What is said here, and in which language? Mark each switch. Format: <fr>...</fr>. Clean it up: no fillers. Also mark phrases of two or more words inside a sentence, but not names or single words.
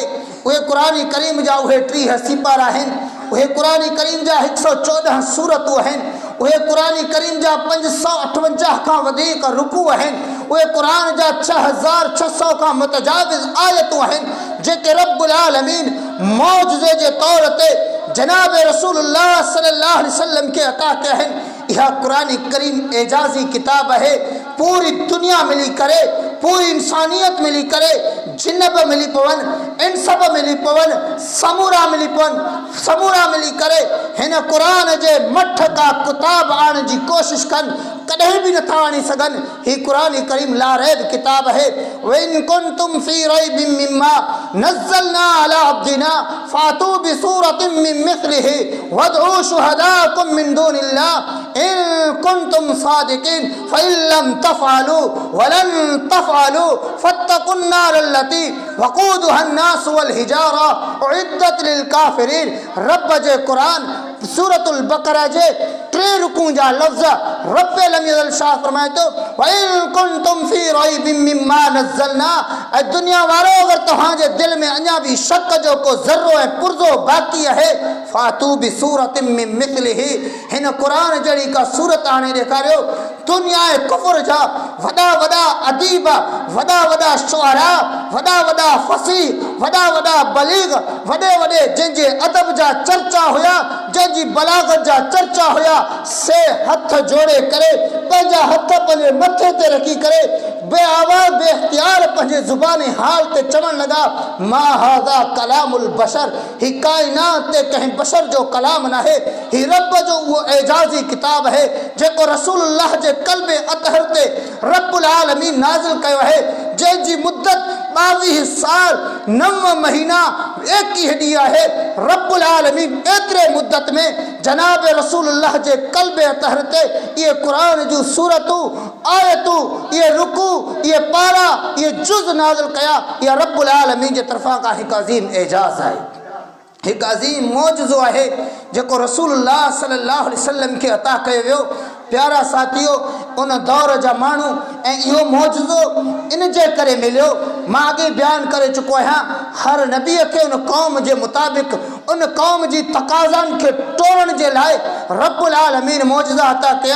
<sd>उहे क़ुरानी करीम जा उहे 30 सिपारा आहिनि, उहे क़ुरानी करीम जा 114 सूरतूं आहिनि, उहे क़ुरानी करीम जा 558 खां वधीक रुकू आहिनि, उहे क़ुरान जा 6600 खां मुतजाविज़ आयतूं आहिनि जेके रब्बुल आलमीन मौजज़े जे तौर ते जनाब रसूलुल्लाह</sd> <ar>صلى الله عليه وسلم</ar> <sd>खे अता कया आहिनि। इहा क़ुरानी करीम एजाज़ी किताब है। पूरी दुनिया मिली करे, पूरी इंसानियत मिली करे, जिन बि मिली पवन, इंसाब मिली पवन, समूरा मिली पवन, समूरा मिली करे हिन क़ुरान जे मठ का किताब आणण जी कोशिश कनि, कॾहिं बि नथा आणे सघनि। ही क़ुरानी करीम ला रैब किताब है।</sd> <ar>وإن كنتم في ريب مما نزلنا على عبدنا فأتوا بسورة من مثله وادعوا شهداءكم من دون الله إن كنتم صادقين فإن لم تفعلوا ولن تفعلوا فاتقوا النار التي وقودها الناس والحجارة أعدت للكافرين.</ar> <sd>रब जे क़ुरान सूरतुल बकरा जे 3 रुकू जा लफ़्ज़ रब्बे लम शाह फरमाए तो</sd> <ar>وإن كنتم في ريب مما نزلنا.</ar> <sd>ऐं दुनिया वारो अगर तव्हांजे दिल में अञा भी शक जो को ज़र्रो ऐं पुर्ज़ो बाक़ी आहे,</sd> <ar>فأتوا بسورة من مثله,</ar> <sd>हिन क़ुरान जहिड़ी का सूरत आणे ॾेखारियो। दुनिया कुफर जा वॾा वॾा अदीब, वॾा वॾा शुअरा, वॾा वॾा फसीह, वॾा वॾा बलीग, वॾे वॾे जंहिंजे अदब जा चर्चा हुया, जंहिंजी बलागत जा चर्चा हुया, से हथ जोड़े करे पंहिंजा हथ पंहिंजे मथे ते रखी करे बे आवाज़ बे इख्तियार पंहिंजे ज़ुबान हाल ते चवण लॻा</sd> <ar>ما هذا كلام البشر,</ar> <sd>ही काइनात ते कंहिं बशर जो कलाम न आहे, ही रब जो उहो एजाज़ी किताब है जेको रसूलुल्लाह जे क़ल्बे अतहर ते रब्बुल आलमीन नाज़िल कयो आहे, जंहिंजी मुद्दत 22 साल 9 महीना 21 ॾींहं आहे। रब्बुल आलमीन एतिरे मुद्दत में जनाब रसूलुल्लाह जे क़ल्बे अतहर ते ये कुरान जूं सूरतूं, आयतूं, ये रुकू, ये पारा, ये जुज़ नाज़िल कया। या रब्बुल आलमीन जे तरफ़ां का हिकु अज़ीम एजाज़ आहे, हिकु अज़ीम मौजज़ो आहे जेको रसूलुल्लाह</sd> <ar>صلى الله عليه وسلم</ar> <sd>खे अता कयो वियो। प्यारा साथियो, उन दौर जा माण्हू ऐं इहो मौजज़ो इन जे करे मिलियो, मां अॻे बयानु करे चुको आहियां, हर नबीअ खे उन क़ौम जे मुताबिक़ उन क़ौम जी तक़ाज़नि खे टोड़ण जे लाइ रब्बुल आलमीन मौजज़ा अता कया।</sd>